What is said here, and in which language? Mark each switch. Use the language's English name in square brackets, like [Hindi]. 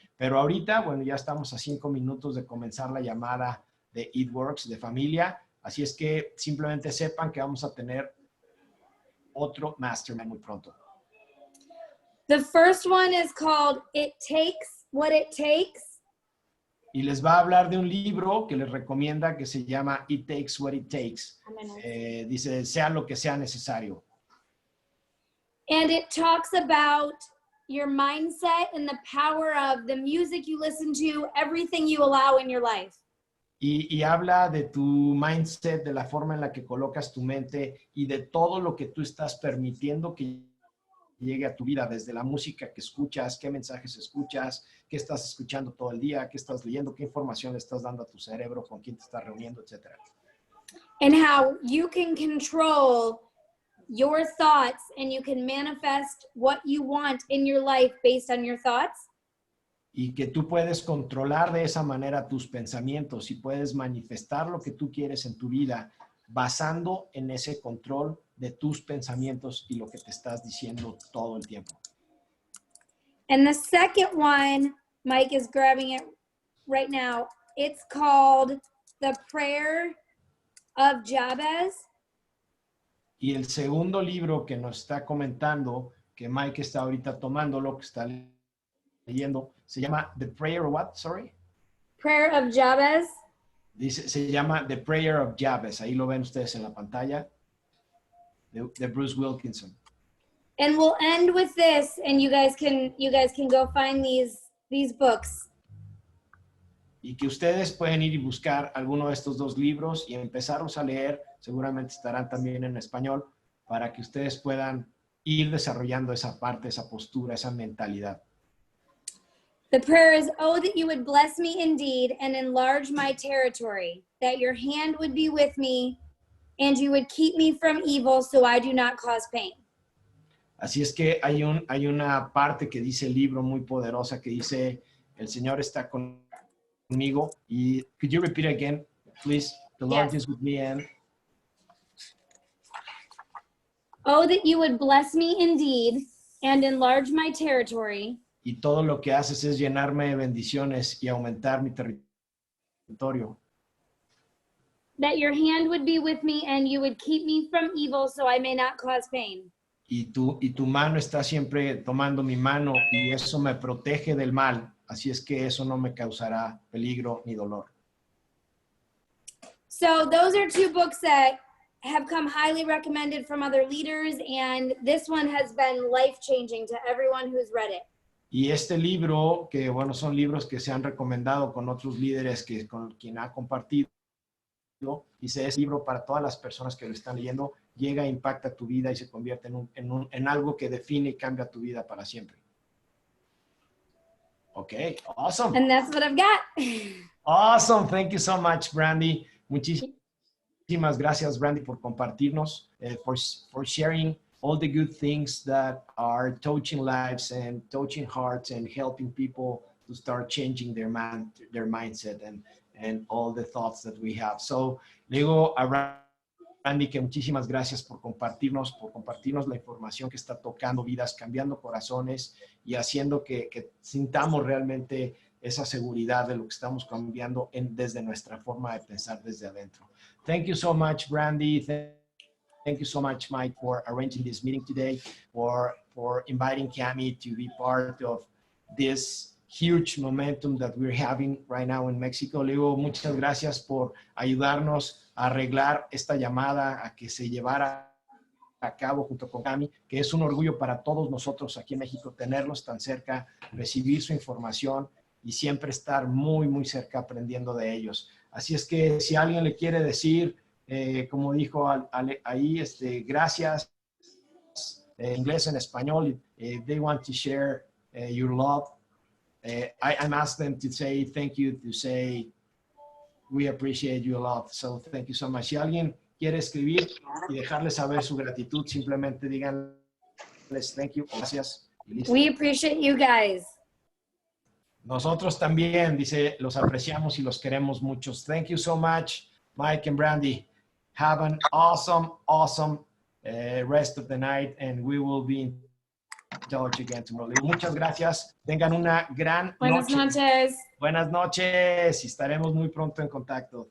[Spanish] Pero ahorita, bueno, ya estamos a 5 minutos de comenzar la llamada de It Works de familia. Así es que simplemente sepan que vamos a tener otro mastermind muy pronto. [English] The first one is called It Takes What It Takes. [Spanish] Y les va a hablar de un libro que les recomienda que se llama It Takes What It Takes. Dice, sea lo que sea necesario. [English] And it talks about your mindset and the power of the music you listen to, everything you allow in your life. [Spanish] Y habla de tu mindset, de la forma en la que colocas tu mente y de todo lo que tú estás permitiendo que llegue a tu vida, desde la música que escuchas, qué mensajes escuchas, qué estás escuchando todo el día, qué estás leyendo, qué información le estás dando a tu cerebro, con quién te estás reuniendo, etc. [English] And how you can control your thoughts and you can manifest what you want in your life based on your thoughts. [Spanish] Y que tú puedes controlar de esa manera tus pensamientos y puedes manifestar lo que tú quieres en tu vida basando en ese control de tus pensamientos y lo que te estás diciendo todo el tiempo. [English] And the second one, Mike is grabbing it right now. It's called The Prayer of Jabez. [Spanish] Y el segundo libro que nos está comentando, que Mike está ahorita tomando, lo que está leyendo, se llama The Prayer of what? [English] Sorry. Prayer of Jabez. [Spanish] Dice, se llama The Prayer of Jabez. Ahí lo ven ustedes en la pantalla. De Bruce Wilkinson. [English] And we'll end with this, and you guys can go find these books. [Spanish] Y que ustedes pueden ir y buscar alguno de estos dos libros y empezarlos a leer. Seguramente estarán también en español para que ustedes puedan ir desarrollando esa parte, esa postura, esa mentalidad. [English] The prayer is, oh, that you would bless me indeed and enlarge my territory, that your hand would be with me and you would keep me from evil so I do not cause pain. [Spanish] Así es que hay una parte que dice el libro muy poderosa que dice, el Señor está conmigo. [English] Y could you repeat again, please? The Lord is with me and... Oh, that you would bless me indeed and enlarge my territory. [Spanish] Y todo lo que haces es llenarme de bendiciones y aumentar mi territorio. [English] That your hand would be with me and you would keep me from evil so I may not cause pain. [Spanish] Y tu mano está siempre tomando mi mano y eso me protege del mal. Así es que eso no me causará peligro ni dolor. [English] So those are two books that have come highly recommended from other leaders, and this one has been life-changing to everyone who's read it. [Spanish] Y este libro, que bueno, son libros que se han recomendado con otros líderes con quien ha compartido, dice, es libro para todas las personas que lo están leyendo, llega, impacta tu vida y se convierte en algo que define y cambia tu vida para siempre. [English] Ok, awesome. And that's what I've got. Awesome, thank you so much, Brandy. [Spanish] Muchísimas gracias, Brandy, por compartirnos, [English] for sharing all the good things that are touching lives and touching hearts and helping people to start changing their mindset and all the thoughts that we have. [Spanish] So, le digo a Randy que muchísimas gracias por compartirnos la información que está tocando vidas, cambiando corazones y haciendo que sintamos realmente esa seguridad de lo que estamos cambiando desde nuestra forma de pensar desde adentro. [English] Thank you so much, Brandy. Thank you so much, Mike, for arranging this meeting today, for inviting Cami to be part of this huge momentum that we're having right now in Mexico. [Spanish] Le digo muchas gracias por ayudarnos a arreglar esta llamada, a que se llevara a cabo junto con Cami, que es un orgullo para todos nosotros aquí en México tenerlos tan cerca, recibir su información y siempre estar muy, muy cerca aprendiendo de ellos. Así es que si alguien le quiere decir, como dijo ahí, gracias, inglés en español, [English] they want to share your love, I'm asked them to say thank you, to say we appreciate you a lot. So thank you so much. [Spanish] Si alguien quiere escribir y dejarles saber su gratitud, simplemente díganles thank you, gracias. Y listo. [English] We appreciate you guys. [Spanish] Nosotros también, dice, los apreciamos y los queremos muchos. [English] Thank you so much, Mike and Brandy. Have an awesome, awesome rest of the night, and we will be in touch again tomorrow. [Spanish] Muchas gracias. Tengan una gran Buenas noches. Buenas noches y estaremos muy pronto en contacto.